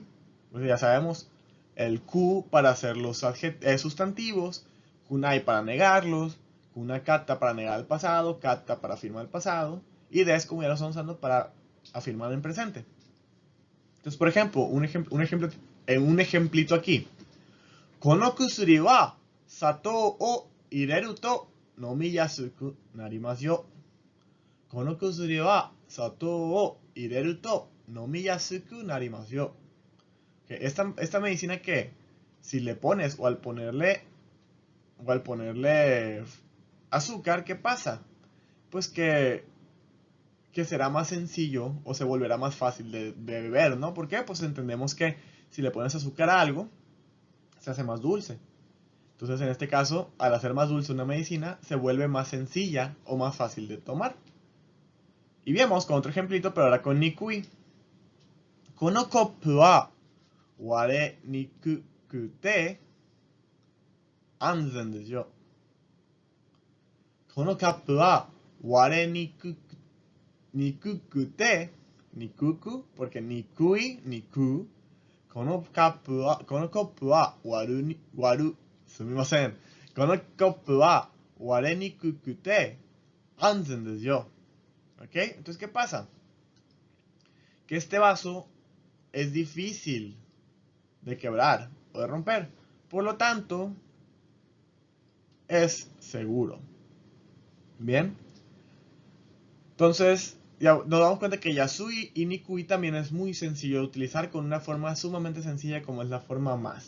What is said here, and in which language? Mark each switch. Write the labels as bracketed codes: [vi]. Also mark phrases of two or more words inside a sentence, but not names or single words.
[es] Pues ya sabemos, el ku para hacer los sustantivos, kunai para negarlos, kunakata para negar el pasado, kata para afirmar el pasado, y des como ya lo estamos usando para afirmar en presente. Entonces, por ejemplo, un ejemplito aquí. [ja] この薬は砂糖を入れると飲みやすくなりますよ. この薬は砂糖を入れると飲みやすくなりますよ. [es] Esta medicina que si le pones o al ponerle azúcar, ¿qué pasa? Pues que será más sencillo o se volverá más fácil de beber, ¿no? ¿Por qué? Pues entendemos que si le pones azúcar a algo, se hace más dulce. Entonces, en este caso, al hacer más dulce una medicina, se vuelve más sencilla o más fácil de tomar. Y vemos con otro ejemplito, pero ahora con Nikui. [ja] このコップは割れにくくて安全ですよ. このカップは割れにくくて、にくく、porque にくい、にく. このコップは割る、すみません. このコップは割れにくくて安全ですよ. ¿Ok? [es] Entonces, ¿qué pasa? Que este vaso es difícil de quebrar o de romper. Por lo tanto, es seguro. Bien. Entonces, ya nos damos cuenta que Yasui y Nikui también es muy sencillo de utilizar con una forma sumamente sencilla como es la forma más.